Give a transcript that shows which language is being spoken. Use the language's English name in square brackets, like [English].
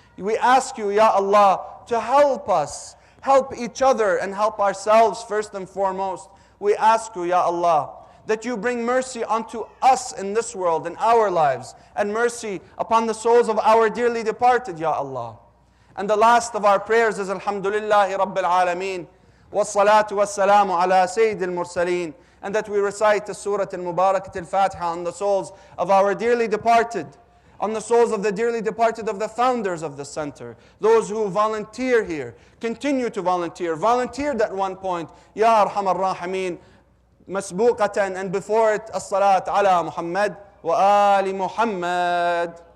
[English] We ask you, Ya Allah, to help us, help each other and help ourselves first and foremost. We ask you, Ya Allah, that you bring mercy unto us in this world, in our lives, and mercy upon the souls of our dearly departed, Ya Allah. And the last of our prayers is [Arabic] Alhamdulillahi Rabbil Alameen. والصلاة والسلام على سيد المرسلين. [English] And that we recite the Surah Al-Mubarakat Al-Fatiha on the souls of our dearly departed, on the souls of the dearly departed of the founders of the center, those who volunteer here, continue to volunteer, volunteered at one point, Ya Arhamar Rahimin, masbuqatan, and before it, [Arabic] as-salat ala Muhammad wa ali Muhammad.